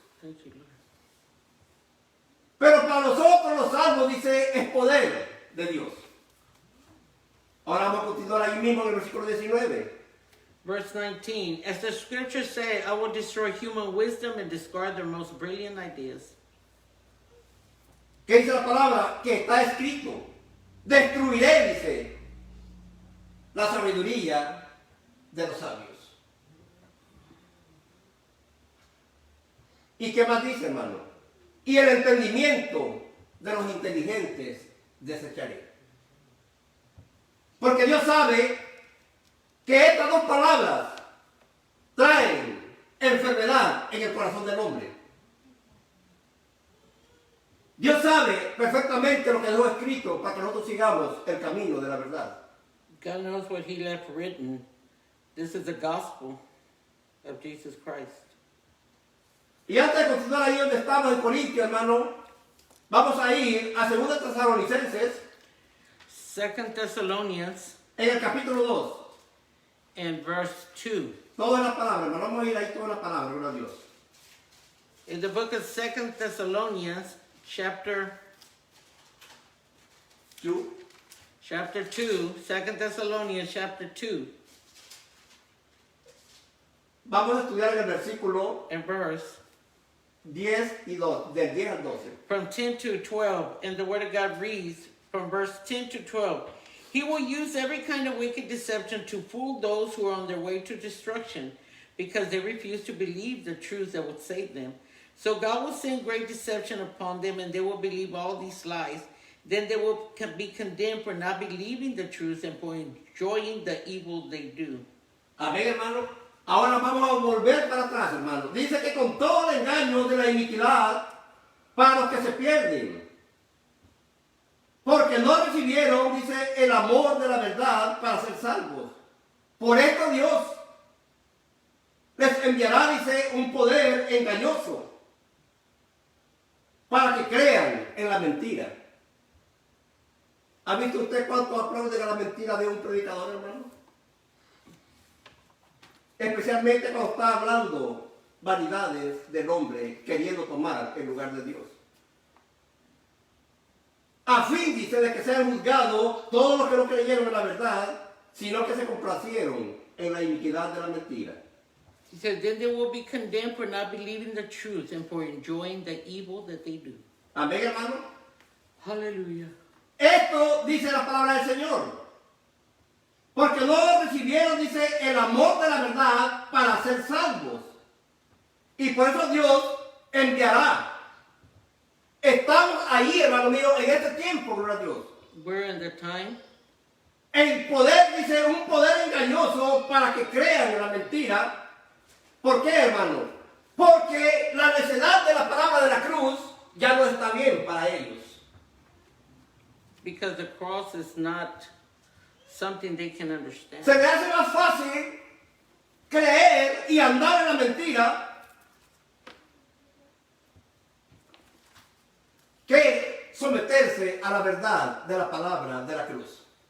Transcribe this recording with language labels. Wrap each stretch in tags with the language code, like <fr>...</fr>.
<en>Thank you, Lord.</en> <es>Pero para nosotros los salvos, dice, es poder de Dios. Ahora vamos a continuar ahí mismo en el versículo 19.</es> <en>Verse 19. As the scriptures say, I will destroy human wisdom and discard their most brilliant ideas.</en> <es>¿Qué dice la palabra? Que está escrito. Destruiré, dice, la sabiduría de los sabios. ¿Y qué más dice, hermano? Y el entendimiento de los inteligentes desecharé. Porque Dios sabe que estas dos palabras traen enfermedad en el corazón del hombre. Dios sabe perfectamente lo que dejó escrito para que nosotros sigamos el camino de la verdad.</es> <en>God knows what He left written. This is the gospel of Jesus Christ.</en> <es>Y antes de continuar ahí donde estamos en Corintios, hermano, vamos a ir a 2 Tesalonicenses,</es> <en>2 Thessalonians</en> <es>en el capítulo 2.</es> <en>and verse 2.</en> <es>Toda la palabra, hermano, vamos a ir ahí toda la palabra, gloria a Dios.</es> <en>In the book of 2 Thessalonians, chapter 2. 2, 2 Thessalonians chapter 2,</en> <es>Vamos a estudiar en el versículo</es> <en>and verse</en> <es>10 y 2, del 10 al 12.</es> <en>from 10 to 12, and the word of God reads from verse 10 to 12. He will use every kind of wicked deception to fool those who are on their way to destruction, because they refuse to believe the truth that would save them. So God will send great deception upon them, and they will believe all these lies. Then they will be condemned for not believing the truth and for enjoying the evil they do.</en> <es>Amén, hermano. Ahora vamos a volver para atrás, hermano. Dice que con todo el engaño de la iniquidad para los que se pierden. Porque no recibieron, dice, el amor de la verdad para ser salvos. Por esto Dios les enviará, dice, un poder engañoso para que crean en la mentira. ¿Ha visto usted cuánto aplaude a la mentira de un predicador, hermano? Especialmente cuando está hablando vanidades del hombre queriendo tomar el lugar de Dios. A fin, dice, de que sean juzgados todos los que no creyeron en la verdad, sino que se complacieron en la iniquidad de la mentira.</es> <en>He said, then they will be condemned for not believing the truth and for enjoying the evil that they do.</en> <es>Amén, hermano.</es> <en>Hallelujah.</en> <es>Esto dice la palabra del Señor. Porque no recibieron, dice, el amor de la verdad para ser salvos. Y por eso Dios enviará. Estamos ahí, hermano mío, en este tiempo, gloria a Dios.</es> <en>We're in the time.</en> <es>El poder, dice, un poder engañoso para que crean en la mentira. ¿Por qué, hermano? Porque la necedad de la palabra de la cruz ya no está bien para ellos.</es> <en>Because the cross is not something they can understand.</en> <es>Se les hace más fácil creer y andar en la mentira que someterse a la verdad de la palabra de la cruz.</es>